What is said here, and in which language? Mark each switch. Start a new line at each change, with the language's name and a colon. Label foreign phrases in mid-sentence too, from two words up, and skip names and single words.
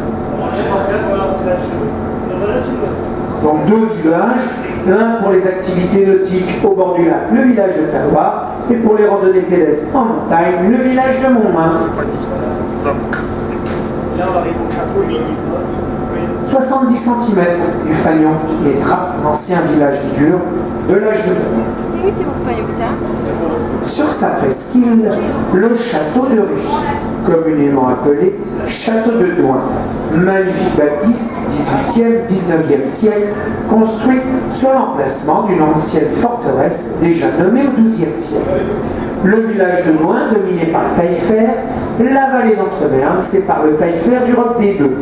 French: Donc 2 villages, l'un pour les activités nautiques au bord du lac, le village de Taloir, et pour les randonnées pédestres en montagne, le village de Montmain. 70 cm du Fagnon, les trappes, l'ancien village ligure de l'âge de bronze.
Russian: снимите его кто-нибудь, а?
French: Sur sa presqu'île, le château de Russie, communément appelé Château de Douin, magnifique bâtisse 18e, 19e siècle, construit sur l'emplacement d'une ancienne forteresse déjà nommée au XIIe siècle. Le village de Douin, dominé par le Taillefer, la vallée d'Entreverne sépare le Taillefer du Roc des Bœufs.